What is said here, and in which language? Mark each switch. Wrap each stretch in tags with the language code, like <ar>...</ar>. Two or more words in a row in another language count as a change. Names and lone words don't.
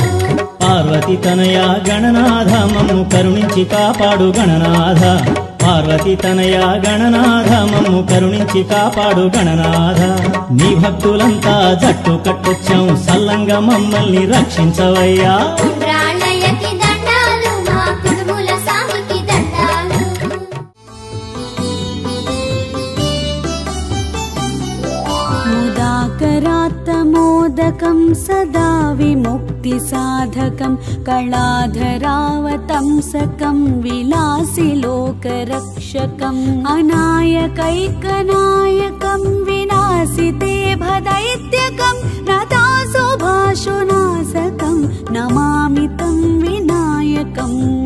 <te>పార్వతి తనయ గణనాథ మమ్ము కరుణించి కాపాడు గణనాథ పార్వతి తనయ గణనాథ మమ్ము కరుణించి కాపాడు గణనాథ నీ భక్తులంతా జట్టు కట్టొచ్చాం సల్లంగా మమ్మల్ని రక్షించవయ్యా ఉండ్రాళ్ళయ్యకి దండాలు మా కుడుముల స్వామికి దండాలు</te> <sa>मुदाकरात्तमोदकं सदा विमुक्तिसाधकं कलाधरावतंसकं विलासिलोकरक्षकम् अनायकैकनायकं विनाशिते भदैत्यकं नतासुभाशुनाशकं नमामि तं विनायकम्</sa>